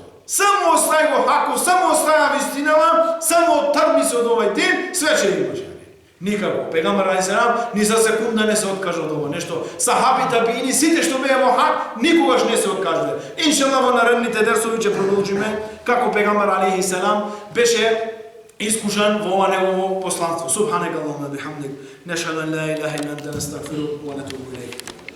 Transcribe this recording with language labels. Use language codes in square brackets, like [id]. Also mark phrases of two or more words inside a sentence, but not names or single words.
[mk] Само остај го хаков, само остаја вистинава, само отргни се од овај ден, све ќе имаш. Никако. Пегамбер алейхиссалам ни за секунда не се откажа од ова нешто. Сахабите бини сите што беа во хак, никогаш не се откажале. Иншаллах во наредните дерсови ќе продолжиме како пегамбер алейхиссалам беше искушан во ова негово посланство. [ar] سبحانك اللهم بحمدك نشهد أن لا إله إلا أنت نستغفرك ونتوب إليك.